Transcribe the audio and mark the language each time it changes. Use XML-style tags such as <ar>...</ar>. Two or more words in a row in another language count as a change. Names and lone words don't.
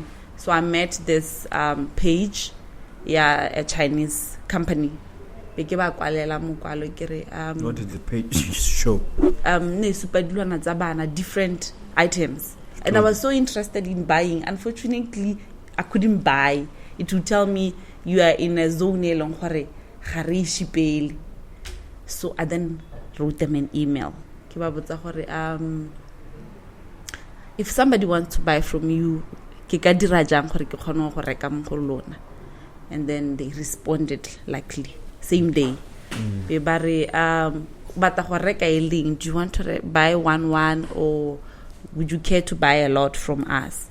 <en>So I met this page, a Chinese company. What did the page show? Different items. And I was so interested in buying. Unfortunately, I couldn't buy. It would tell me you are in a zone</en> <tn>ga re shipele.</tn> <en>So I then wrote them an email. If somebody wants to buy from you, and then they responded likely same day. Do you want to buy one or would you care to buy a lot from us?</en>